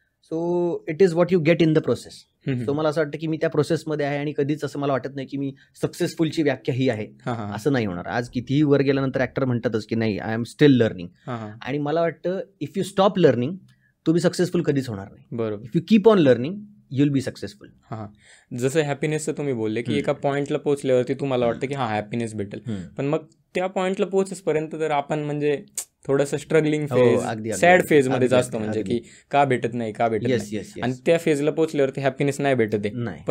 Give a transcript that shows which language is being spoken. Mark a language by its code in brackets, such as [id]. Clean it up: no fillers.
[en] So it is what you get in the process. [mr] So मला असं वाटतं की मी त्या प्रोसेसमध्ये आहे, आणि कधीच असं मला वाटत नाही की मी सक्सेसफुलची व्याख्या ही आहे, असं नाही होणार. आज कितीही वर गेल्यानंतर ऍक्टर म्हणतातच की नाही, [en] I am still learning. [mr] आणि मला वाटतं [en] if you stop learning [mr] तुम्ही सक्सेसफुल कधीच होणार नाही. बरोबर. [en] If you keep on learning you will be successful. [mr] जसं हॅपीनेसचं तुम्ही बोलले की एका पॉईंटला पोहोचल्यावरती तुम्हाला वाटतं की हा हॅपीनेस भेटेल, पण मग त्या पॉईंटला पोहोचेपर्यंत तर आपण म्हणजे थोडंसं स्ट्रगलिंग फेज, सॅड फेज मध्ये असतो, म्हणजे की का भेटत नाही, का भेटत नाही, आणि त्या फेजला पोहोचल्यावरती हॅपीनेस नाही भेटत आहे.